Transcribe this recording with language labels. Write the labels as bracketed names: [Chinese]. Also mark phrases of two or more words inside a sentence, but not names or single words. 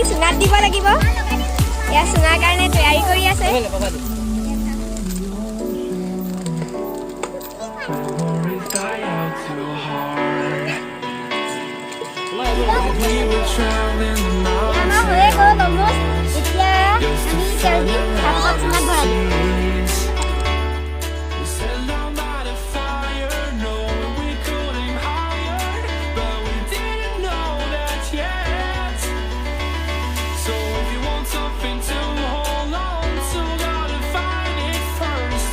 [Assamese] ভাত দিব লাগিব এয়া চুঙাৰ কাৰণে তৈয়াৰী কৰি আছে [English] Memories die out too hard. We were traveling the [Assamese] আমাৰ হৈয়ে গ'ল [English] mountains [Assamese] অলমোষ্ট এতিয়া [English] just to [Assamese] আমি [English] find [Assamese] তেল [English] the [Assamese] দিম তাৰপিছত চুঙাত ভৰাই দিম [English] seas. We set down by the fire, knowing we could aim higher, but we didn't know that yet. So if you want something to hold on to, gotta find it first.